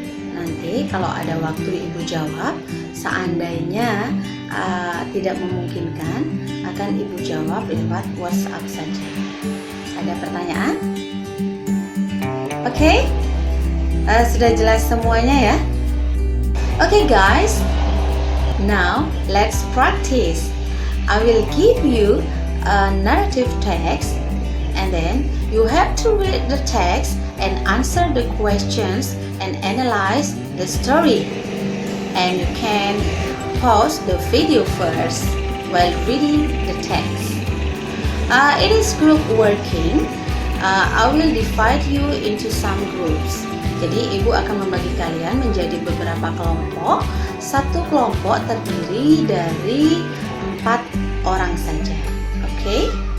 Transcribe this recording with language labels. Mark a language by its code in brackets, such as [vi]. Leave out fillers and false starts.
[id] Nanti kalau ada waktu ibu jawab, seandainya tidak memungkinkan akan ibu jawab lewat WhatsApp saja. Ada pertanyaan? Oke? Sudah jelas semuanya ya? [en] Oke guys, now let's practice. I will give you a narrative text and then you have to read the text and answer the questions and analyze the story. and you can pause the video first while reading the text. It is group working. I will divide you into some groups. [id] Jadi ibu akan membagi kalian menjadi beberapa kelompok. Satu kelompok terdiri dari 4 orang saja. Oke?